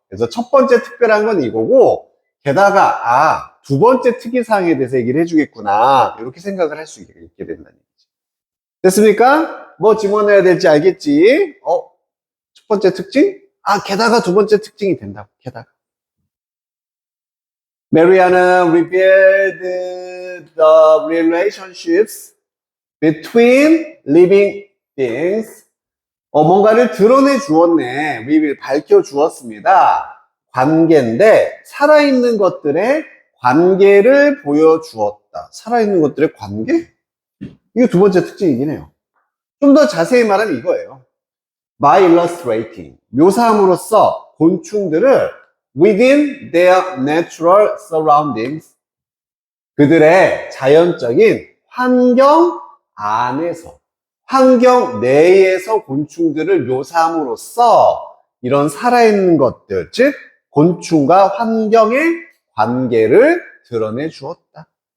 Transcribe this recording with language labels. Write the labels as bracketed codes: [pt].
[ko] 그래서 첫 번째 특별한 건 이거고, 게다가 두 번째 특이사항에 대해서 얘기를 해주겠구나, 이렇게 생각을 할 수 있게 된다는 얘기지. 됐습니까? 뭐 집어넣어야 될지 알겠지? 첫 번째 특징? 게다가 두 번째 특징이 된다고. 게다가 메리안은 [en] revealed the relationships between living beings. [ko] 뭔가를 드러내 주었네. reveal, 밝혀 주었습니다. 관계인데, 살아있는 것들의 관계를 보여주었다. 살아있는 것들의 관계? 이게 두 번째 특징이긴 해요. 좀 더 자세히 말하면 이거예요. [en] by illustrating. [ko] 묘사함으로써 곤충들을 [en] within their natural surroundings. [ko] 그들의 자연적인 환경 안에서, 환경 내에서 곤충들을 묘사함으로써 이런 살아있는 것들, 즉 곤충과 환경의 관계를 드러내 주었다.